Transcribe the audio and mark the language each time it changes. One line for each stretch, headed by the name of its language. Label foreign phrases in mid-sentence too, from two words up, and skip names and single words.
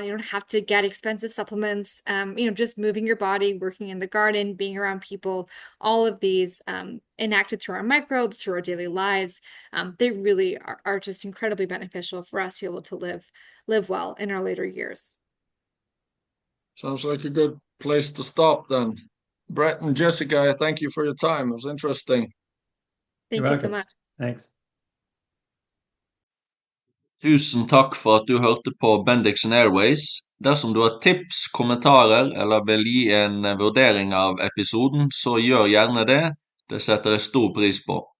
English: You don't have to get expensive supplements. Just moving your body, working in the garden, being around people, all of these enacted through our microbes, through our daily lives, they really are just incredibly beneficial for us to be able to live well in our later years. Sounds like a good place to stop then. Brett and Jessica, thank you for your time. It was interesting. Thank You're you so welcome. much. Thanks.
Norwegian: Tusen takk for at du hørte på Bendiksen Airways. Dersom du har tips, kommentarer eller vil gi en vurdering av episoden, så gjør gjerne det. Det setter jeg stor pris på.